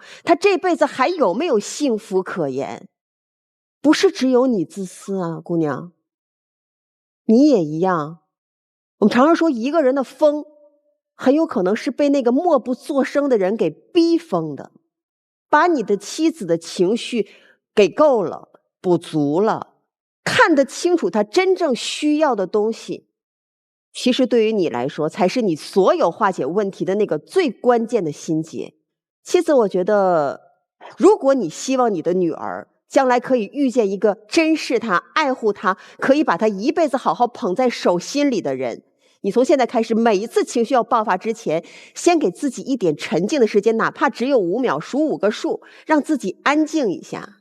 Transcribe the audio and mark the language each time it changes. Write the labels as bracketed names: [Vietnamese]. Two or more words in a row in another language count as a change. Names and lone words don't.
[Chinese] 她這輩子還有沒有幸福可言？不是只有你自私啊，姑娘，你也一樣。我們常常說，一個人的瘋，很有可能是被那個默不作聲的人給逼瘋的。把你的妻子的情緒給夠了，補足了，看得清楚他真正需要的東西，其實對於你來說，才是你所有化解問題的那個最關鍵的心結。妻子，我覺得，如果你希望你的女兒將來可以遇見一個珍視她、愛護她，可以把她一輩子好好捧在手心裡的人， 你從現在開始，每一次情緒要爆發之前，先給自己一點沉靜的時間，哪怕只有5秒，數5個數，讓自己安靜一下。